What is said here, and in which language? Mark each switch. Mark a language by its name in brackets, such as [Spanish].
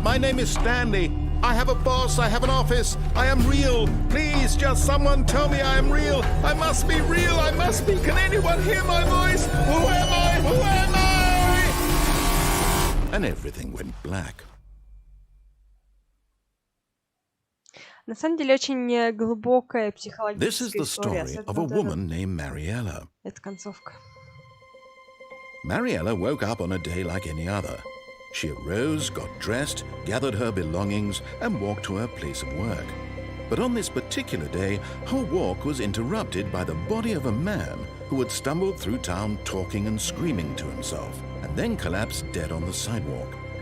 [English] My name is Stanley. I have a boss. I have an office. I am real. Please, just someone tell me I am real. I must be real. I must be. Can anyone hear my voice? Who am I? Who am I? And everything went black. [Russian] На самом деле очень глубокая [English] This is the [Russian] история. [English] story of a woman named Mariella. [Russian] Это концовка. [English] Mariella woke up on a day like any other. She arose, got dressed, gathered her belongings, and walked to her place of work. But on this particular day, her walk was interrupted by the body of a man who had stumbled through town talking and screaming to himself, and then collapsed dead on the sidewalk.